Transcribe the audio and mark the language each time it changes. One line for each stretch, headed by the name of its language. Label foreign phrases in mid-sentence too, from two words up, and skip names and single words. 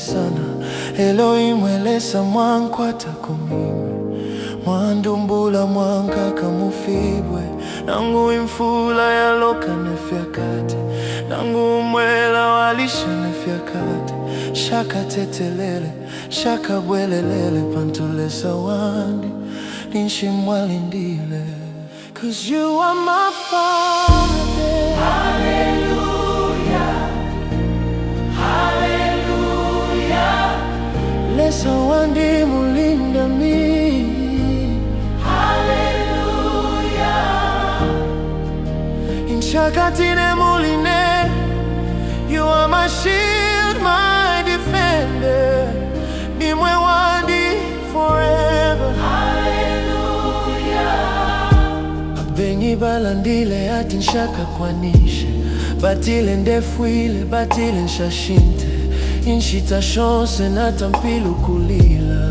Bemba: sana Elohimwelesa mwankwata kumime mwandumbula mwankaka mufibwe nangu imfula yaloka nefyakate nangu umwela walisha nefyakate shaka tetelele shaka bwelelele pantulesa wandi ninshimwalindile
English: 'Cause you are my Father.
Bemba: Hallelujah, hallelujah. Lesa wandi mulinda mi. Hallelujah. Inshakatine muline.
English: You are my shield, my defender.
Bemba: Nimwe wandi forever. Bengi balandile ati nshaka kwanishe batile ndefuile batile nshashinte inshita shonse natampilu kulila